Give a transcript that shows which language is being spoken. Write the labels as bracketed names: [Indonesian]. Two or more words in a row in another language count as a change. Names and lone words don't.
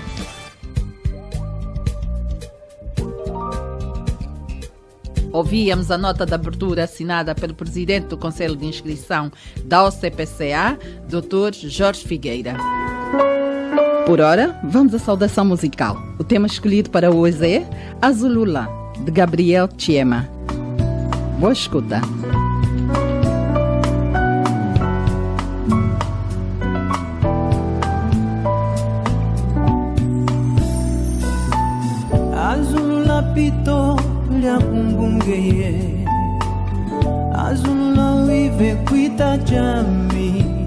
[Portuguese] Ouvíamos a nota de abertura assinada pelo presidente do Conselho de Inscrição da OCPCA, Dr. Jorge Figueira. Por ora, vamos à saudação musical. O tema escolhido para hoje é Azulula, de Gabriel Chiema. Boa escuta. [Umbundu] Azulula pito lya kumbungeye, azulula wive kwita chami,